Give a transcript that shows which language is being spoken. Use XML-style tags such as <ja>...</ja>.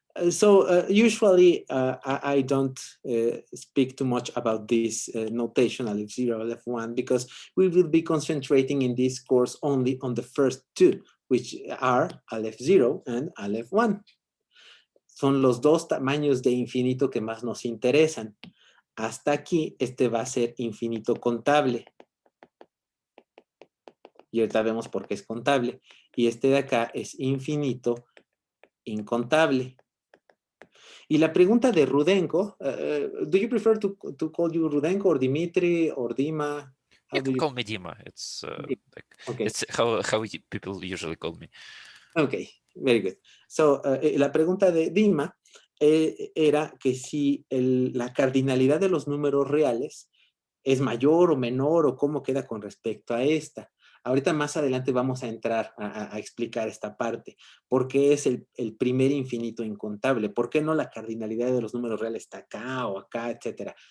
<en>So usually I don't speak too much about this notation, Aleph 0, Aleph 1, because we will be concentrating in this course only on the first two, which are Aleph 0 and Aleph 1.</en> <es>Son los dos tamaños de infinito que más nos interesan. Hasta aquí, este va a ser infinito contable. Y ahorita vemos por qué es contable. Y este de acá es infinito incontable. Y la pregunta de</es> <en>Rudenko, do you prefer to call you Rudenko or Dimitri or Dima? you can call me Dima. It's like, Okay. it's how people usually call me. Okay, very good.</en> <es>So, la pregunta de Dima era que si la cardinalidad de los números reales es mayor o menor o cómo queda con respecto a esta. Ahorita más adelante vamos a entrar a explicar esta parte. ¿Por qué es el primer infinito incontable? ¿Por qué no la cardinalidad de los números reales está acá o acá, etcétera?</es>